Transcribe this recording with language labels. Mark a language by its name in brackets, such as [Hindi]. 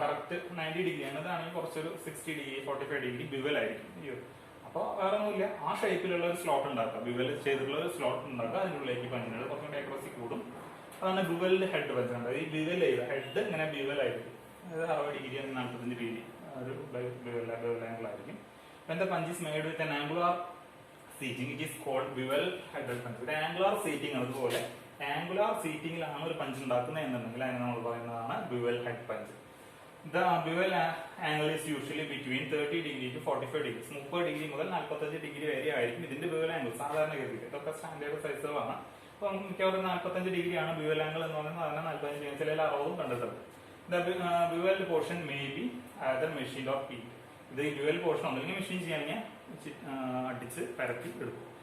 [Malayalam] Correct 90 degree ആണ്. അതാണെങ്കിൽ കുറച്ചൊരു 60 ഡിഗ്രി 45 ഡിഗ്രി ഡ്യുവൽ ആയിരിക്കും. അപ്പോൾ വേറെ ഒന്നുമില്ല, ആ ഷേപ്പിലുള്ള ഒരു സ്ലോട്ട് ഉണ്ടാക്കുക. ഡ്യുവൽ ചെയ്തിട്ടുള്ള ഒരു സ്ലോട്ട് ഉണ്ടാക്കുക. അതിനുള്ളിലേക്ക് പഞ്ചിനുള്ളത് കുറച്ചും കൂടി അക്രോസി കൂടും. അതാണ് ഡ്യുവലിന്റെ ഹെഡ് പഞ്ച് ഉണ്ട്. ഈ ഡ്യുവൽ ചെയ്ത ഹെഡ് ഇങ്ങനെ ഡ്യുവൽ ആയിരിക്കും. അതായത് 60 ഡിഗ്രി 45 ഡിഗ്രി ഒരു ഡ്യുവൽ ആംഗിൾ ആയിരിക്കും. [English] The punch is made with an angular seating. It is called bevel headed punch. [Malayalam] ഒരു ആംഗുലാർ സീറ്റിംഗ് അതുപോലെ ആംഗുലാർ സീറ്റിംഗിലാണ് ഒരു പഞ്ച് ഉണ്ടാക്കുന്നത് എന്നുണ്ടെങ്കിൽ അതിനെ നമ്മൾ പറയുന്നതാണ് bevel head punch. [English] The bevel angle is usually between 30 degree to 45 degrees. [Malayalam] 30 degree മുതൽ 45 degree വരെ ആയിരിക്കും ഇതിന്റെ ബിവൽ ആംഗിൾ സാധാരണഗതിയിൽ. ഇതൊക്കെ സ്റ്റാൻഡേർഡ് സൈസുകളാണ്. അപ്പം മിക്കവാറും 45 ഡിഗ്രിയാണ് ബിവൽ ആംഗിൾ എന്ന് പറയുന്നത്. അതിനെ 45 ഡിഗ്രി ചില 60 കണ്ടിട്ടുണ്ട്. [English] The bevel portion may be either machined or peeled. [Malayalam] ഇത് ഡ്യുവൽ പോർഷൻ ഒന്നെങ്കിൽ മെഷീൻ ചെയ്യാണെങ്കിൽ അടിച്ച് പരത്തി എടുക്കും.